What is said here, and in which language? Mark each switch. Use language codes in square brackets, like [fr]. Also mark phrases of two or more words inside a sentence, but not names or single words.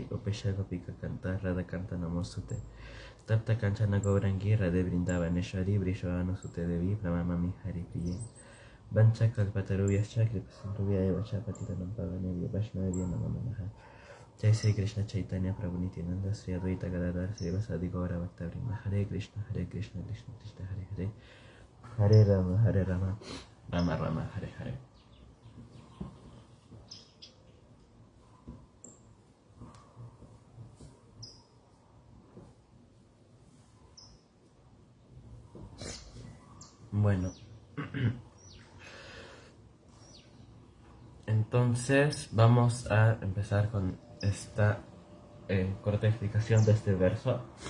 [sa] Gopesha Gopika Kanta Radha Kanta Namostute Tapta Kanchana Gaurangi Radhe Vrindavaneshwari Vrishavanu Sute Devi Pramamami Hari Priye Vancha Kalpatarubhyascha Kripasindhubhyaya Vachapatitanam Pavanebhyo Vaishnavabhyo Namo Namaha Jai Sri Krishna Chaitanya Prabhu Nityananda Sri Advaita Gadadhar Sri Vasadi Gaura Bhaktavrinda Hare Krishna Krishna Krishna Hare Hare Hare Rama Rama Rama Hare Hare. [es] Bueno, entonces vamos a empezar con esta corta explicación de este verso.